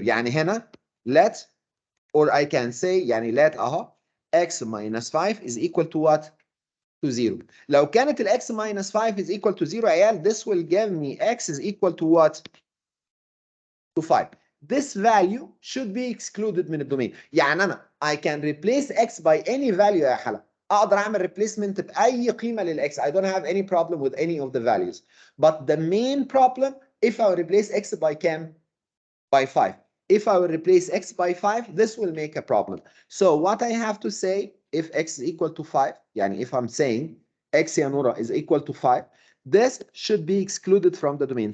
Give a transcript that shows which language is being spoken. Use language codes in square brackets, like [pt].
[ar] يعني [en] هنا let, or I can say يعني let x minus 5 is equal to what? To 0. [ar] لو كانت ال [en] x minus 5 is equal to 0 [ar] عيال, [en] this will give me x is equal to what? To 5. This value should be excluded [ar] من الدومين. يعني أنا [en] I can replace x by any value [ar] يا حلا. أقدر أعمل replacement بأي قيمة للx. [en] I don't have any problem with any of the values. But the main problem, if I replace x by [ar] كام? [en] By 5. If I will replace x by 5, this will make a problem. So what I have to say, if x is equal to 5, [ar] يعني [en] if I'm saying x [ar] يا نورا [en] is equal to 5, this should be excluded from the domain.